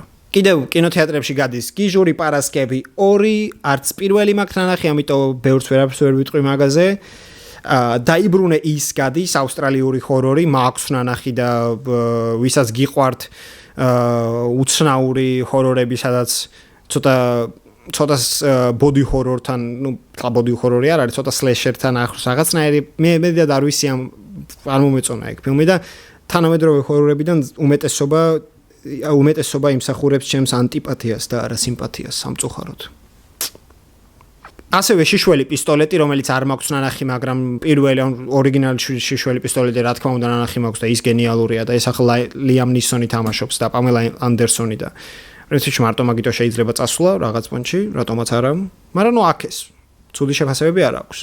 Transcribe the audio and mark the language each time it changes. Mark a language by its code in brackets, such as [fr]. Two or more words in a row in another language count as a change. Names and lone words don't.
[ka] კიდევ კინოთეატრებში გადის გიჟური პარასკევი 2, არც პირველი მაქვს ნანახი, ამიტომ ბევრს ვერაფერს ვერ ვიტყვი მაგაზე. დაიბრუნე ის გადის ავსტრალიური ჰორორი, მაქვს ნანახი და ვისაც გიყვართ უცნაური ჰორორები, სადაც ცოტა [en] body horror- [ka] თან, ნუ [en] body horror- [ka] ი არ არის, ცოტა slasher-თან ახლოს რაღაცნაირი, მე მეტად არ ვიცი არ მომეწონა ეგ ფილმი და თანამედროვე ჰორორებიდან უმეტესობა იმსახურებს ჩემს ანტიპათიას და არა სიმპათიას სამწუხაროდ. ასევე შიშველი პისტოლეტი, რომელიც არ მაქვს ნანახი, მაგრამ პირველი ორიგინალი შიშველი პისტოლეტი რა თქმა უნდა ნანახი მაქვს და ის გენიალურია და ეს ახლა Liam Neeson-ი თამაშობს და Pamela Anderson-ი და პრინციპში მარტო მაგითო შეიძლება წასვლა რაღაც პონჩი, რატომაც არა, მაგრამ ნუ აქ ეს ცუდი შეფასებები არ აქვს.